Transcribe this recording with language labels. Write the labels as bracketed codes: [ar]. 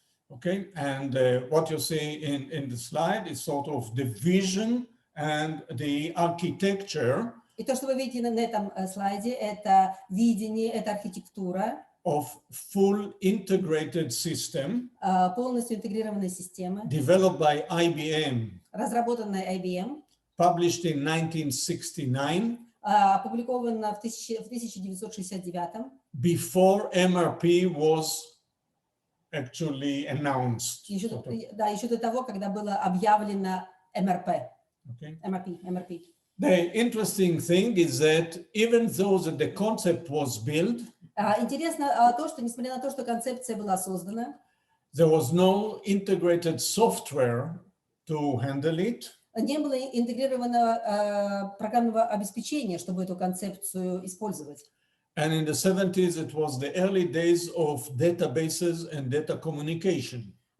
[en] Okay, and what you see in the slide is sort of the vision and the architecture. [ru] И то, что вы видите на этом слайде, это видение, это архитектура. [en] Of full integrated system. [ru] Полностью интегрированная система. [en] Developed by IBM. [ru] Разработанная IBM. [en] Published in 1969. [ru] Опубликована в 1969. [en] Before MRP was actually announced. [ru] Еще до того, когда было объявлено MRP. [en] Okay. MRP. The interesting thing is that even though the concept was built, [ru] интересно то, что несмотря на то, что концепция была создана, [en] there was no integrated software to handle it. [ru] Не было интегрированного программного обеспечения, чтобы эту концепцию использовать. [en] And in the 70s, it was the early days of databases and data communication.